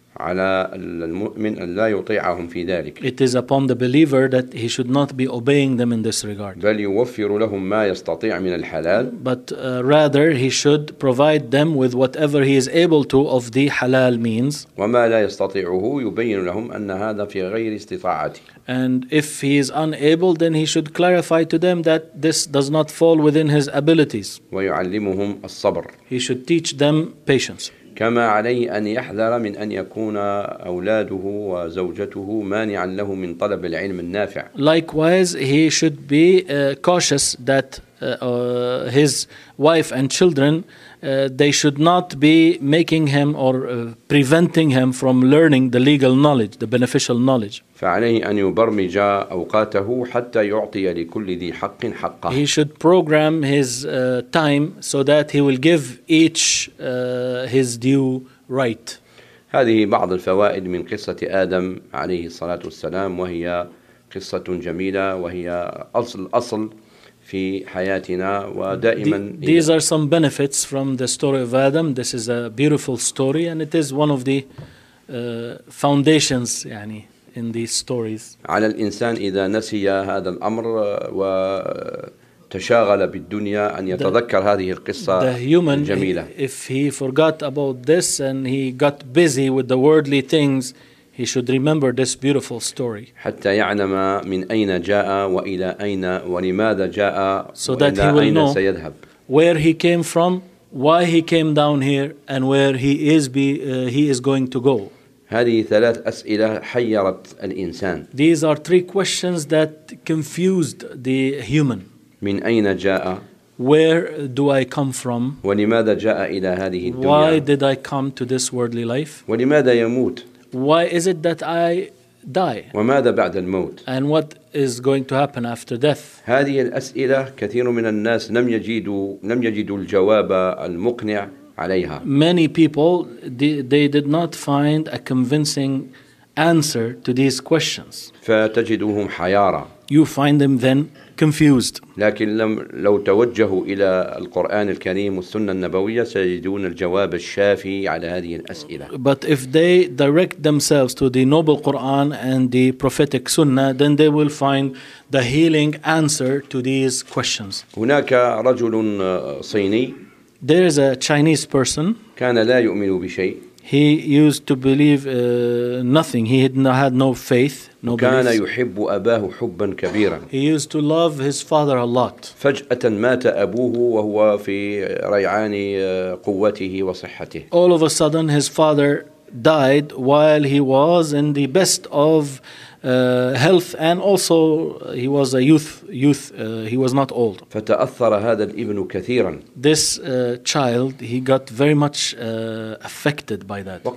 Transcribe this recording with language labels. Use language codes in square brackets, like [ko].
[ar] على المؤمن أن لا يطيعهم في ذلك. [en] It is upon the believer that he should not be obeying them in this regard. [ar] بل يوفر لهم ما يستطيع من الحلال. [en] But rather he should provide them with whatever he is able to of the halal means. [ar] وما لا يستطيعه يبين لهم أن هذا في غير استطاعته. [en] And if he is unable, then he should clarify to them that this does not fall within his abilities. [ar] ويعلمهم الصبر. [en] He should teach them patience. [ar] كما عليه أن يحذر من أن يكون أولاده وزوجته مانعا له من طلب العلم النافع. [en] Likewise, he should be cautious that his wife and children they should not be making him or preventing him from learning the legal knowledge, the beneficial knowledge. [ar] فعليه أن يبرمج أوقاته حتى يعطي لكل ذي حق حقه. [en] He should program his time so that he will give each his due right. [ar] هذه بعض الفوائد من قصة آدم عليه الصلاة والسلام وهي قصة جميلة وهي أصل في حياتنا ودائما [en] These are some benefits from the story of Adam. This is a beautiful story and it is one of the foundations يعني in these stories. [ar] على الإنسان إذا نسي هذا الأمر وتشاغل بالدنيا أن يتذكر هذه القصة الجميلة. [en] The human, if he forgot about this and he got busy with the worldly things, he should remember this beautiful story. [ar] حتى يعلم من أين جاء وإلى أين ولماذا جاء [en] so that he will know [ar] سيذهب. [en] Where he came from, why he came down here, and where he is going to go. [ar] هذه ثلاث أسئلة حيرت الإنسان. [en] These are three questions that confused the human. [ar] من أين جاء؟ [en] Where do I come from? [ar] ولماذا جاء إلى هذه الدنيا؟ [en] Why did I come to this worldly life? [ar] ولماذا يموت؟ [en] Why is it that I die? [ar] وماذا بعد الموت? [en] And what is going to happen after death? [ar] هذه الأسئلة كثير من الناس لم يجدوا الجواب المقنع عليها. [en] Many people they did not find a convincing answer to these questions. [ar] فتجدهم حيارة. [en] You find them then confused. [ar] لكن لو توجهوا إلى القرآن الكريم والسنة النبوية سيجدون الجواب الشافي على هذه الأسئلة. [en] But if they direct themselves to the noble Quran and the prophetic Sunnah, then they will find the healing answer to these questions. [ar] هناك رجل صيني. [en] There is a Chinese person. [ar] كان لا يؤمن بشيء. [en] He used to believe nothing. He had no faith, no beliefs. [ar] كان يحب أباه حبا كبيرا. [en] He used to love his father a lot. [ar] فجأة مات أبوه وهو في ريعان قوته وصحته. [en] All of a sudden, his father died while he was in the best of health, and also he was a youth. He was not old. [ar] فتأثر هذا الابن كثيرا. [en] This child, he got very much affected by that.